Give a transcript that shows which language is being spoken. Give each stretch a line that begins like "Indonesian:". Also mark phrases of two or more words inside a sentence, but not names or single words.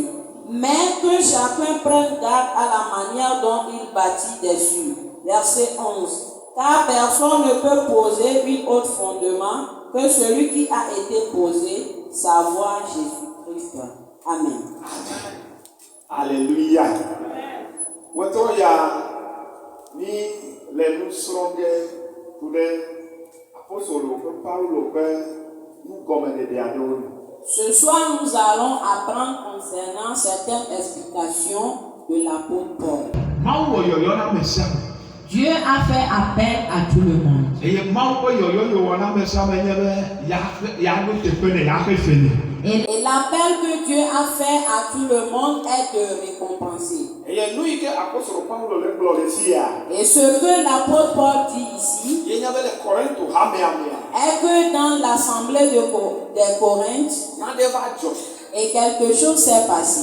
French: Mais que chacun prenne garde à la manière dont il bâtit dessus. Verset 11. Car personne ne peut poser un autre fondement que celui qui a été posé, savoir Jésus-Christ. Amen. Alléluia.
Ewe: Wotɔ ya ni le nu srɔ̃ ge ku ɖe apostolo ƒe Paulo ƒe nugɔmeɖeɖe aɖewo nu.
French: Ce soir, nous allons apprendre concernant certaines explications de l'apôtre Paul.
Ewe: Mawu wɔ yɔyɔ na ame sia ame.
French: Dieu a fait appel à tout le monde.
Ewe: Eye Mawu ƒe yɔyɔ yi wɔ na ame sia ame nye be yaɖo teƒe ne yaƒe fe ne.
French: Et l'appel que Dieu a fait à tout le monde est de récompenser. Et ce que l'apôtre Paul dit ici est que dans l'assemblée des Corinthes, et quelque chose s'est passé.